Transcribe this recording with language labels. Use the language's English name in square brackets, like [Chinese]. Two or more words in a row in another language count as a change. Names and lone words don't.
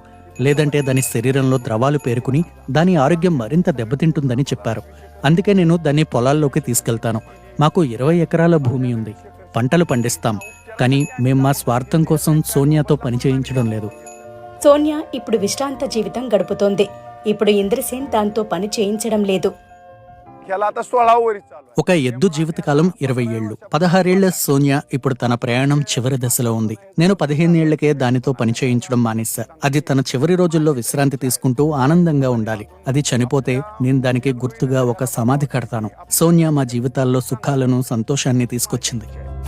[Telugu] లేదంటే దాని శరీరంలో ద్రవాలు పేరుకుని దాని ఆరోగ్యం మరింత దెబ్బతింటుందని చెప్పారు. అందుకే నేను దాన్ని పొలాల్లోకి తీసుకెళ్తాను. మాకు 20 ఎకరాల భూమి ఉంది. పంటలు పండిస్తాం. కానీ మేం మా స్వార్థం కోసం సోనియాతో పని చేయించడం లేదు. సోనియా ఇప్పుడు విశ్రాంత జీవితం గడుపుతోంది. ఇప్పుడు ఇంద్రసేన్ దాంతో పని చేయించడం లేదు. [Marathi] ह्याला आता 16 वरी चालू आहे. [Telugu] ఒక ఎద్దు జీవితకాలం 20 ఏళ్లు. 16 ఏళ్ల సోనియా ఇప్పుడు తన ప్రయాణం చివరి దశలో ఉంది. నేను 15 ఏళ్లకే దానితో పని చేయించడం మానేశా. అది తన చివరి రోజుల్లో విశ్రాంతి తీసుకుంటూ ఆనందంగా ఉండాలి. అది చనిపోతే నేను దానికి గుర్తుగా ఒక సమాధి కడతాను. సోనియా మా జీవితాల్లో సుఖాలను, సంతోషాన్ని తీసుకొచ్చింది.